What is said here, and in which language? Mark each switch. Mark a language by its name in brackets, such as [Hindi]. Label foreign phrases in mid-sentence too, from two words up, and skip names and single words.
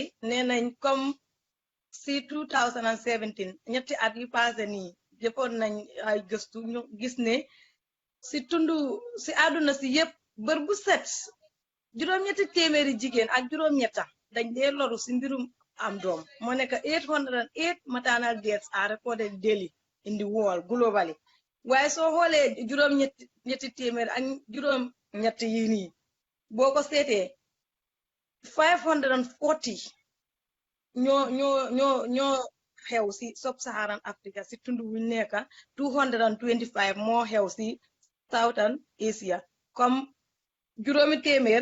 [Wolof] nee nañ comme si 2017 ñetti at yu passé nii jëppoon nañ ay gëstu ñu gis ne si si àdduna si yëpp bër bu set juróom-ñetti téeméeri jigéen ak juróom-ñetta dañ dee loru si mbirum am doom moo nekk 808 [English] maternal deaths are recorded daily in the world globally [Wolof] waaye soo xoolee juróom-ñetti téeméer ak juróom-ñett yi nii boo ko seetee 540 ñoo xew si sub-Saharan Africa si tund wu nekk 225 moo xew si Southern Asia comme juróomi téeméer